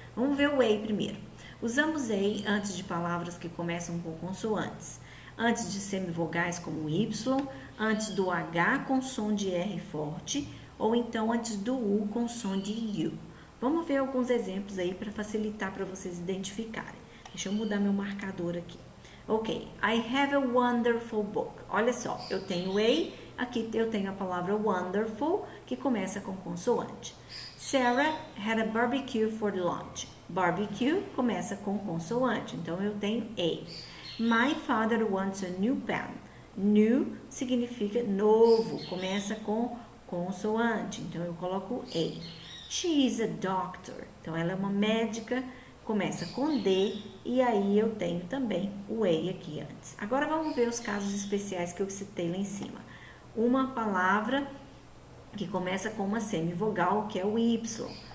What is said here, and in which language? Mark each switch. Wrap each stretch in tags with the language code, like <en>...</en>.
<pt>Vamos ver o a primeiro. Usamos a antes de palavras que começam com consoantes, antes de semivogais como y, antes do H com som de R forte, ou então antes do U com som de U. Vamos ver alguns exemplos aí para facilitar para vocês identificarem. Deixa eu mudar meu marcador aqui.</pt> <en>Ok, I have a wonderful book.</en> <pt>Olha só, eu tenho a, aqui eu tenho a palavra wonderful, que começa com consoante.</pt> <en>Sarah had a barbecue for lunch.</en> <pt>Barbecue começa com consoante, então eu tenho a.</pt> <en>My father wants a new pen.</en> <pt>New significa novo, começa com consoante, então eu coloco a.</pt> <en>She is a doctor,</en> <pt>então ela é uma médica, começa com D e aí eu tenho também o a aqui antes. Agora vamos ver os casos especiais que eu citei lá em cima. Uma palavra que começa com uma semivogal, que é o Y.</pt>